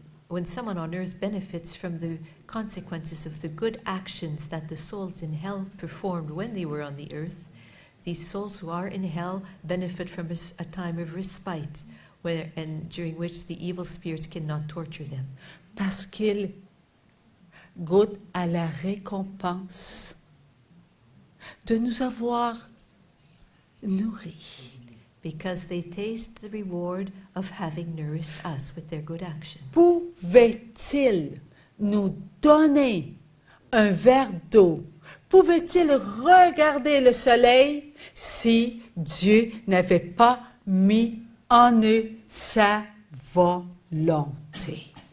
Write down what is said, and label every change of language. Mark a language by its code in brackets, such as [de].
[en] when someone on earth benefits from the consequences of the good actions that the souls in hell performed when they were on the earth, these souls who are in hell benefit from a time of respite, and during which the evil spirits cannot torture them. [fr] Parce qu'ils goûtent à la récompense de nous avoir nourris. [en] Because they taste the reward of having nourished us with their good actions. [fr] Pouvait-il nous donner un verre d'eau? Pouvait-il regarder le soleil si Dieu n'avait pas mis en eux sa volonté?